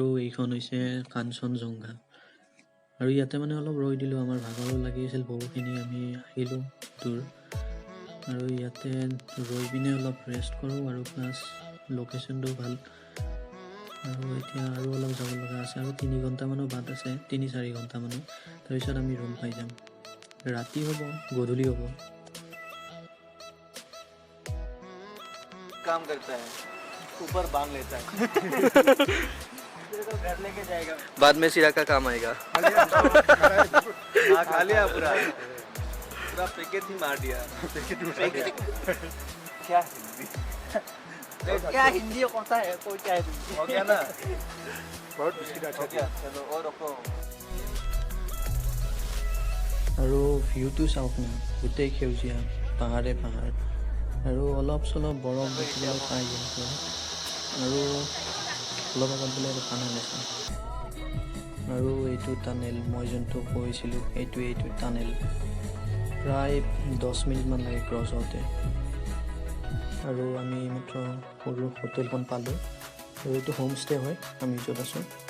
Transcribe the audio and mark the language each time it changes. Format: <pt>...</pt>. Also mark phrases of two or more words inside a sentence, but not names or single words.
<as>এইখন হৈছে কাঞ্চনজংঘা আৰু ইয়াতে মানে অলপ ৰৈ দিলোঁ আমাৰ ভাগৰো লাগি আছিল বহুখিনি আমি আহিলোঁ দূৰ আৰু ইয়াতে ৰৈ পিনে অলপ ৰেষ্ট কৰোঁ আৰু</as> <en>plus location</en> <as>ভাল আৰু এতিয়া আৰু অলপ যাব লগা আছে আৰু 3 ঘণ্টামানৰ বাট আছে 3-4 ঘণ্টামানৰ তাৰপিছত আমি ৰুম পাই যাম ৰাতি হ'ব গধূলি হ'ব</as> <hi>काम करता है ऊपर बांध लेता है घर लेके जाएगा बाद में सिरा का काम आएगा खा लिया पूरा पैकेट ही मार दिया क्या क्या हिंदी कौन सा है कोई क्या है हो गया ना बहुत मुश्किल हो गया चलो और रखो</hi> <as>আৰু ভিউটো চাওক না গোটেই সেউজীয়া পাহাৰে পাহাৰ আৰু অলপ চলপ বৰফ দেখিবলৈ পাই কিন্তু আৰু অলপ আগত বোলে এটা টানেল আছে আৰু এইটো টানেল মই যোনটো কৈছিলোঁ এইটো টানেল প্ৰায় 10 মিনিটমান লাগে ক্ৰছ হওঁতে আৰু আমি মাত্ৰ সৰু হোটেলখন পালোঁ আৰু এইটো</as> <en>home stay</en> <as>হয় আমি য'ত আছোঁ</as>